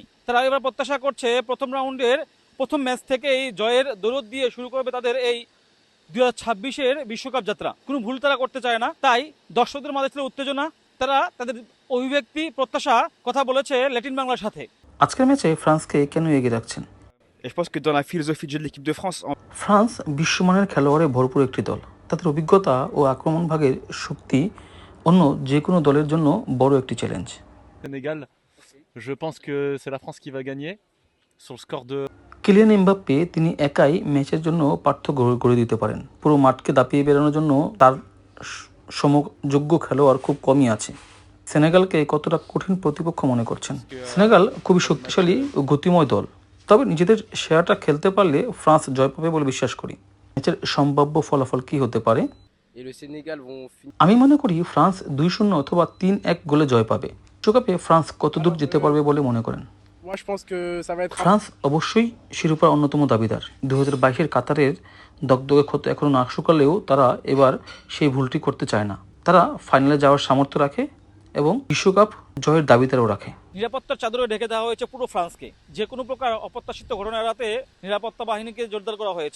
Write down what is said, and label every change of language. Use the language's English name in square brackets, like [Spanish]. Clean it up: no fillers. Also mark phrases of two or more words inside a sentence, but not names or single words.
[Bangla] তারা এবার প্রত্যাশা করছে প্রথম রাউন্ডের প্রথম ম্যাচ থেকেই জয়ের দৌড় দিয়ে শুরু করবে তাদের এই 2026-এর বিশ্বকাপ যাত্রা। কোনো ভুল তারা করতে চায় না, তাই দর্শকদের মাঝে ছিল উত্তেজনা। তারা তাদের অভিব্যক্তি, প্রত্যাশা কথা বলেছে ল্যাটিন বাংলার সাথে। আজকের ম্যাচে ফ্রান্সকে কেন এগিয়ে রাখছেন? [French] Et je pense que dans la philosophie de jeu de l'équipe de France, [Bangla] ফ্রান্স বিশ্বমানের খেলোয়াড়ে ভরপুর একটি দল। তাদের অভিজ্ঞতা ও আক্রমণ ভাগের শক্তি অন্য যে কোনো দলের জন্য বড় একটি চ্যালেঞ্জ। [French] Sénégal, je pense que c'est la France qui va gagner sur le score de [Bangla] কিলিয়ান এমবাপ্পে তিনি একাই ম্যাচের জন্য পার্থক্য গড়ে দিতে পারেন। পুরো মাঠকে দাপিয়ে বেরোনোর জন্য তার সমযোগ্য খেলোয়াড় খুব কমই আছে। সেনেগালকে কতটা কঠিন প্রতিপক্ষ মনে করছেন? সেনেগাল খুবই শক্তিশালী ও গতিময় দল, তবে নিজেদের সেরাটা খেলতে পারলে ফ্রান্স জয় পাবে বলে বিশ্বাস করি। ম্যাচের সম্ভাব্য ফলাফল কি হতে পারে? আমি মনে করি ফ্রান্স 2-0 অথবা 3-1 গোলে জয় পাবে। বিশ্বকাপে ফ্রান্স কতদূর যেতে পারবে বলে মনে করেন? [French] moi je pense que ça va être [Bangla] ফ্রান্স অবশ্যই শিরোপার অন্যতম দাবিদার। 2022-এর কাতারের দগদগে ক্ষত এখনো না শুকালেও তারা এবার সেই ভুলটি করতে চায় না। তারা ফাইনালে যাওয়ার সামর্থ্য রাখে এবং বিশ্বকাপ জয়ের দাবিদারও রাখে। নিরাপত্তার চাদরে ঢেকে দেওয়া হয়েছে পুরো ফ্রান্সকে। যে কোনো প্রকার অপ্রত্যাশিত ঘটনা এড়াতে নিরাপত্তা বাহিনীকে জোরদার করা হয়েছে।